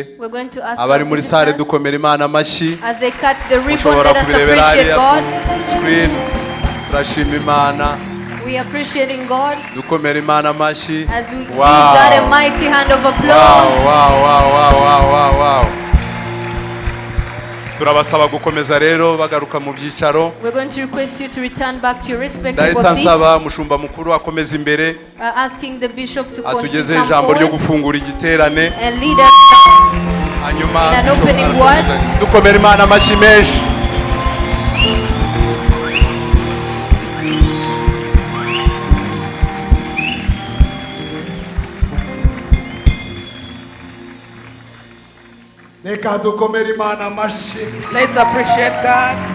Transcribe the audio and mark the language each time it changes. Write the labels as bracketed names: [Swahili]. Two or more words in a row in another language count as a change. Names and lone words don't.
[Kinyarwanda] Abari muri sale dukomera Imana amashyi. [English] As they cut the ribbon, let us appreciate God. [Kinyarwanda] Screen turashima Imana. [English] We appreciating God. [Kinyarwanda] Dukomera Imana amashyi. [English] As we give God a mighty hand of applause. Wow. [Kinyarwanda] Turabasaba gukomeza rero bagaruka mu byicaro. [English] We're going to request you to return back to your respective seats. [Kinyarwanda] Ndansaba mushumba mukuru akomeza imbere. [English] Asking the bishop to continue [Kinyarwanda] atugeze ijambo ryo gufungura igiterane. [English] And lead us [Kinyarwanda] hanyuma [English] in an opening word. [Kinyarwanda] Dukomera Imana amashyi menshi. [English] Let's appreciate God.